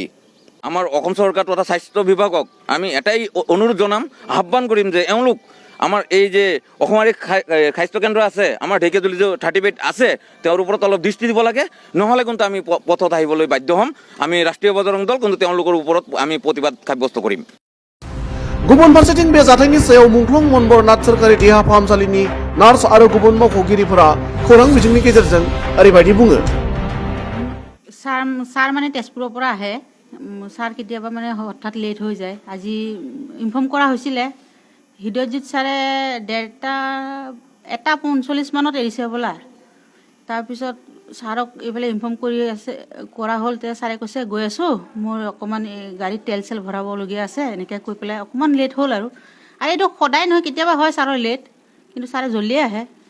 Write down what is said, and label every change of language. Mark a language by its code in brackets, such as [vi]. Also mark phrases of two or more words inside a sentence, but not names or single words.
[as] আমাৰ অসম চৰকাৰটো এটা স্বাস্থ্য বিভাগক আমি এটাই অনুৰোধ জনাম আহ্বান কৰিম যে এওঁলোক আমাৰ এই যে অসমাৰী স্বাস্থ্য কেন্দ্ৰ আছে আমাৰ ঢেকিয়াজুলি যে 30 বেড আছে তেওঁৰ ওপৰত অলপ দৃষ্টি দিব লাগে নহ'লে কিন্তু আমি পথত আহিবলৈ বাধ্য হ'ম। আমি ৰাষ্ট্ৰীয় বজৰং দল কিন্তু তেওঁলোকৰ ওপৰত আমি প্ৰতিবাদ সাব্যস্ত কৰিম। [brx] गुबुन फारसेथिं बे जाथायनि सायाव मुंख्लं मनबर नाथ सोरखारि देहा फाहामसालिनि नार्स आरो गुबुन मावख'गिरिफोरा खौरां बिजोंनि गेजेरजों ओरैबायदि बुङो। [as] ছাৰ মানে तेजपुৰৰ পৰা আহে सार কেতিয়াবা মানে হঠাৎ লেট হৈ যায়। আজি ইনফৰ্ম কৰা হৈছিলে হৃদয়জিৎ ছাৰে 1:45 মানত এৰিছে বোলা। তাৰপিছত ছাৰক এইফালে ইনফৰ্ম কৰা হ'ল তেতিয়া ছাৰে কৈছে গৈ আছোঁ মোৰ অকণমান গাড়ীত তেল চেল ভৰাবলগীয়া আছে এনেকৈ কৈ পেলাই অকণমান লেট হ'ল আৰু এইটো সদায় নহয় কেতিয়াবা হয় ছাৰৰ লেট কিন্তু ছাৰে জল্দিয়ে আহে।